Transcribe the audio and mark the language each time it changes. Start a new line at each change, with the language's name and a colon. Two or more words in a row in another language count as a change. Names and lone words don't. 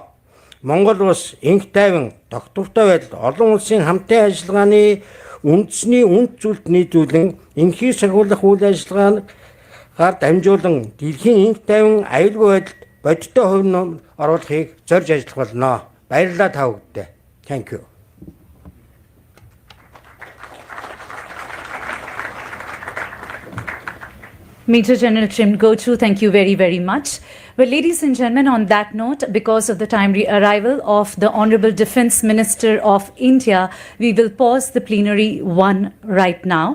Mongolian: Монгол улс инх тайван, тогтвортой байдал, олон улсын хамтын ажиллагааны үндэсний үнд зүйлд нийлүүлэн инхийг сахиулах үйл ажиллагаагаар дамжуулан дэлхийн инх тайван аюулгүй байдалд бодиттой хувь нэмэр оруулахыг зорж ажиллах болно. Баярлалаа та бүхэндээ.
English: Thank you. Major General Trim Gochu, thank you very, very much. Well, ladies and gentlemen, on that note, because of the timely arrival of the Honorable Defence Minister of India, we will pause the plenary 1 right now.